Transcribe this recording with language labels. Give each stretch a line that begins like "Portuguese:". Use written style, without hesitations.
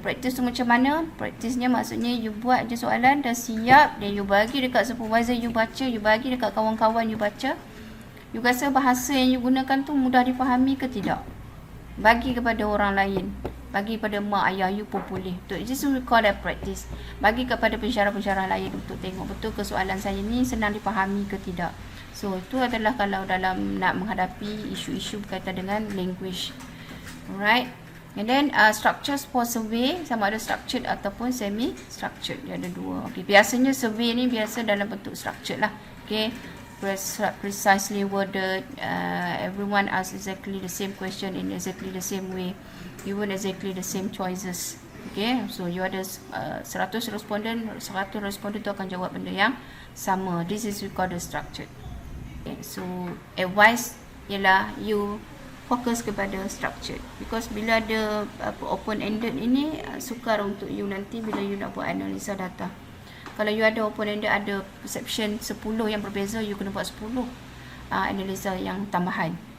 Malay: Practice tu macam mana? Practice-nya maksudnya you buat je soalan, dah siap, dan you bagi dekat supervisor you baca, you bagi dekat kawan-kawan you baca. You rasa bahasa yang you gunakan tu mudah difahami ke tidak? Bagi kepada orang lain, bagi pada mak ayah you pun boleh.
English: Just we call that practice.
Malay: Bagi kepada pensyarah-pensyarah lain untuk tengok betul ke soalan saya ni senang difahami ke tidak. So itu adalah kalau dalam nak menghadapi isu-isu berkaitan dengan language. Alright.
English: And then structures for survey,
Malay: sama ada structured ataupun semi structured, dia ada dua. Okay, biasanya survey ni biasa dalam bentuk structured lah.
English: Okay, precisely worded, everyone asks exactly the same question in exactly the same way, given exactly the same choices.
Malay: Okay, so you ada 100 responden, 100 responden tu akan jawab benda yang sama.
English: This is we call the structured.
Malay: Okay, so advice ialah you fokus kepada structured, because bila ada open ended ini sukar untuk you nanti bila you nak buat analisa data. Kalau you ada open ended, ada perception 10 yang berbeza, you kena buat 10 analisa yang tambahan.